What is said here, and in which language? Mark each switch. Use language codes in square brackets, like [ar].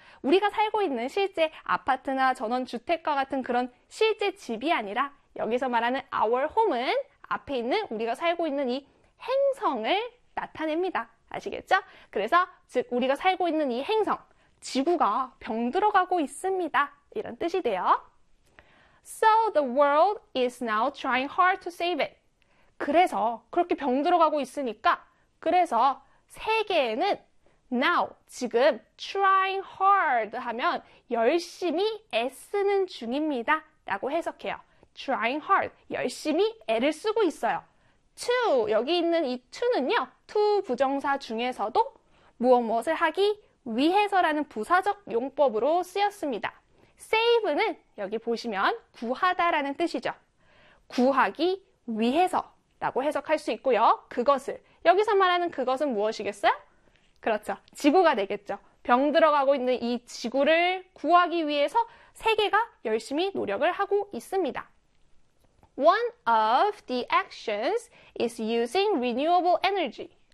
[ko] 우리가 살고 있는 실제 아파트나 전원 주택과 같은 그런 실제 집이 아니라 여기서 말하는 our home은 앞에 있는 우리가 살고 있는 이 행성을 나타냅니다. 아시겠죠? 그래서 즉 우리가 살고 있는 이 행성, 지구가 병들어 가고 있습니다. 이런 뜻이 돼요. [en] So the world is now trying hard to save it. [ko] 그래서 그렇게 병들어 가고 있으니까 그래서 세계에는 now 지금 trying hard 하면 열심히 애쓰는 중입니다. 라고 해석해요. trying hard 열심히 애를 쓰고 있어요. to 여기 있는 이 to는요. to 부정사 중에서도 무엇무엇을 하기 위해서라는 부사적 용법으로 쓰였습니다. Save는 여기 보시면 구하다라는 뜻이죠. 구하기 위해서라고 해석할 수 있고요. 그것을 여기서 말하는 그것은 무엇이겠어요? 그렇죠. 지구가 되겠죠. 병들어가고 있는 이 지구를 구하기 위해서 세계가 열심히 노력을 하고 있습니다. [en] One of the actions is using renewable energy.